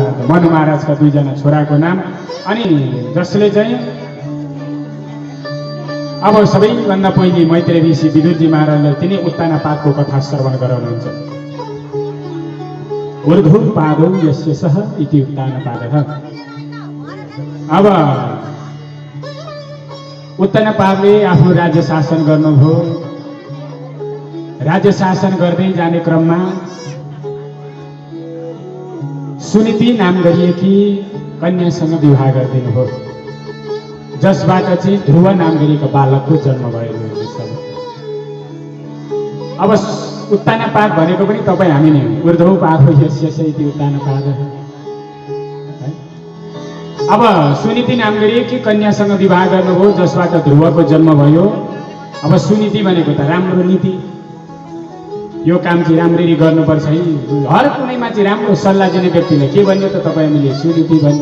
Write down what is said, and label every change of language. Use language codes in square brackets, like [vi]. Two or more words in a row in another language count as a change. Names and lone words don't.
[ne] मनु महाराजका दुईजना छोराको नाम। अनि जसले चाहिँ अब सबैभन्दा पहिले मैत्रेय ऋषि विदुरजी महाराजलाई तिनी उत्ताना पादको कथा श्रवण गराउनुहुन्छ। [sa] ऊर्ध्व पादौ यस्य सः इति उत्ताना पादः। [ne] अब उत्ताना पादले आफ्नो राज्य शासन गर्नुभयो। राज्य शासन गर्दै जाने क्रममा सुनीति नाम गरिएकी कन्यासँग विवाह गरिदिनुभयो, जसबाट चाहिँ ध्रुव नाम गरिएको बालकको जन्म भयो। अब उत्ताना पाद भनेको पनि तपाईँ हामी नै हो। [sa] ऊर्ध्व पादौ यस्य इति उत्ताना पादः। [ne] अब सुनीति नाम गरिएकी कन्यासँग विवाह गर्नुभयो, जसबाट ध्रुवको जन्म भयो। अब सुनीति भनेको त राम्रो नीति, यो काम चाहिँ राम्ररी गर्नुपर्छ है। हर कुनैमा चाहिँ राम्रो सल्लाह दिने व्यक्तिले के भन्यो त तपाईँ हामीले सुनीति भन्यो।